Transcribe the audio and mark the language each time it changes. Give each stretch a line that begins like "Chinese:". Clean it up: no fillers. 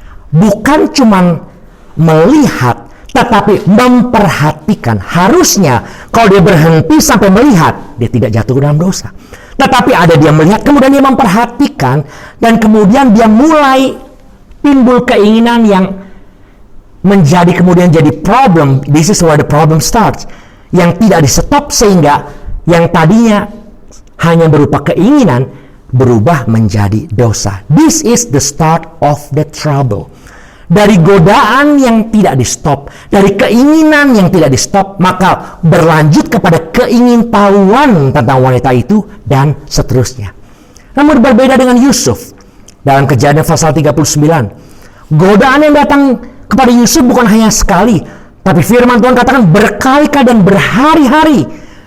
Indonesian: Bukan cuman melihat, tetapi memperhatikan. Harusnya kalau dia berhenti sampai melihat, dia tidak jatuh ke dalam dosa. Tetapi ada dia melihat, kemudian dia memperhatikan, dan kemudian dia mulai timbul keinginan yang menjadi kemudian jadi problem.
English: This is where the problem starts.
Indonesian: Yang tidak di-stop sehingga yang tadinya hanya berupa keinginan berubah menjadi dosa.
English: This is the start of the trouble.
Indonesian: Dari godaan yang tidak di-stop, dari keinginan yang tidak di-stop, maka berlanjut kepada keingintahuan tentang wanita itu dan seterusnya. Namun berbeda dengan Yusuf. Dalam Kejadian pasal 39, godaan yang datang kepada Yusuf bukan hanya sekali, tapi firman Tuhan katakan berkali-kali dan berhari-hari.